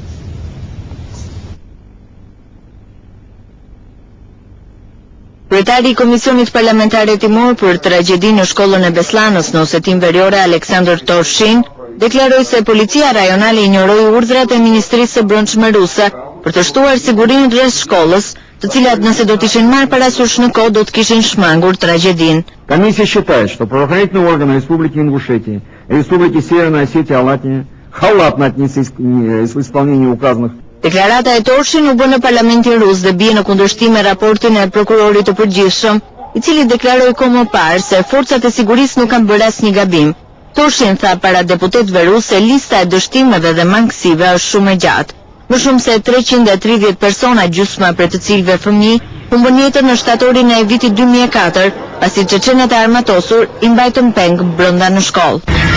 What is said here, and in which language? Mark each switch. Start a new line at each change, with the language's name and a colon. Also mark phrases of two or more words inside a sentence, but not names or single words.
Albanian: Kryetari i Komisionit Parlamentar Hetimor për tragjedinë në shkollën e Beslanës në Osetin Veriore, Aleksandr Torshin, deklaroi se policia rajonale injoroi urdhrat e Ministrisë së Brendshme ruse për të shtuar sigurinë rreth shkollës, të cilat nëse do të ishin marrë parasysh në kohë do të kishin shmangur tragjedinë.
Russian: Комиссия считает, что правоохранительные органы Республики Ингушетия и Республики Северная Осетия и Алатия халатно отнеслись к исполнению указанных.
Albanian: Deklarata e Torshin u bë në Parlamentin rus dhe bie në kundërshtim me raportin e prokurorit të përgjithshëm, i cili deklaroi kohë më parë se forcat e sigurisë nuk kanë bërë asnjë gabim. Torshin tha para deputetëve rusë se lista e dështimeve dhe mangësive është shumë e gjatë. Më shumë se 330 persona, gjysma për të cilëve fëmijë, humbën jetën në shtatorin e vitit 2004, pasi çeçenët e armatosur i mbajtën peng brenda në shkollë.